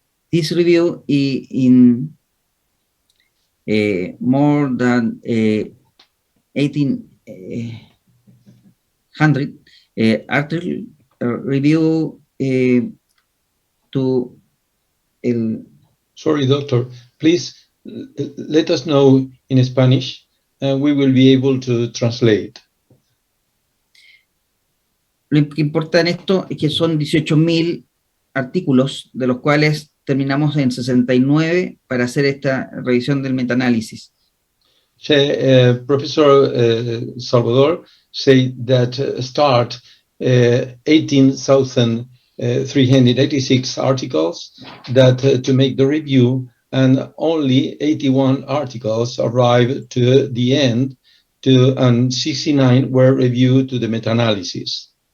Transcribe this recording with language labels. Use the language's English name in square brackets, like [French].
[English] This review in more than 1800 article review to Sorry, doctor, please let us know in Spanish and we will be able to translate. [Spanish] Lo que importa en esto es que son 18.000 artículos, de los cuales terminamos en 69 para hacer esta revisión del metaanálisis. [English] Professor Salvador said that start 18,386 articles that to make the review, and only 81 articles arrived to the end, and 69 were reviewed to the meta-analysis.